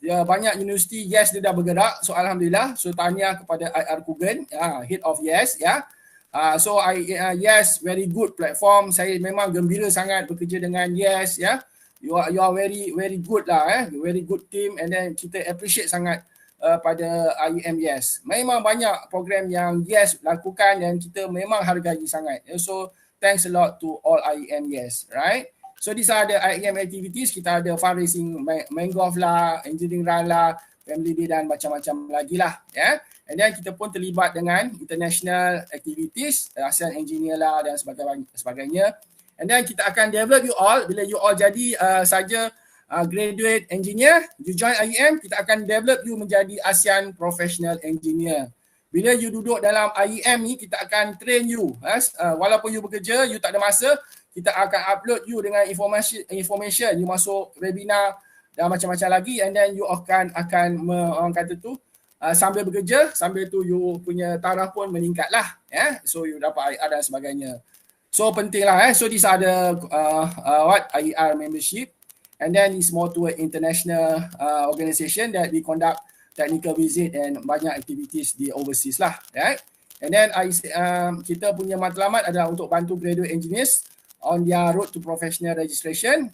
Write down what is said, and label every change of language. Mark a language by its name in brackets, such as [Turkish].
[Malay] Banyak universiti YES dia dah bergerak. So alhamdulillah. So tahniah kepada IR Kugan, head of YES [English] So YES very good platform. [Malay] Saya memang gembira sangat bekerja dengan YES [English] You are very good lah very good team, [Malay] and then kita appreciate sangat pada IEM YES. Memang banyak program yang YES lakukan dan kita memang hargai sangat. [English] So thanks a lot to all IEM YES, right? So these are the IEM activities. [Malay] Kita ada fundraising Mangrove lah, engineering run lah, family day dan macam-macam lagi lah And then kita pun terlibat dengan international activities, ASEAN Engineer lah dan sebagainya. And then kita akan develop you all. Bila you all jadi saja graduate engineer, you join IEM, kita akan develop you menjadi ASEAN Professional Engineer. Bila you duduk dalam IEM ni, kita akan train you. Walaupun you bekerja, you tak ada masa, kita akan upload you dengan information. You masuk webinar dan macam-macam lagi, and then you akan orang kata tu, sambil bekerja, sambil tu you punya taraf pun meningkat lah. So you dapat IR dan sebagainya. So penting lah [English] So these are the IER membership, and then it's more to an international organisation that we conduct technical visit and banyak activities di overseas lah, right? And then [Malay] kita punya matlamat adalah untuk bantu [English] graduate engineers on their road to professional registration.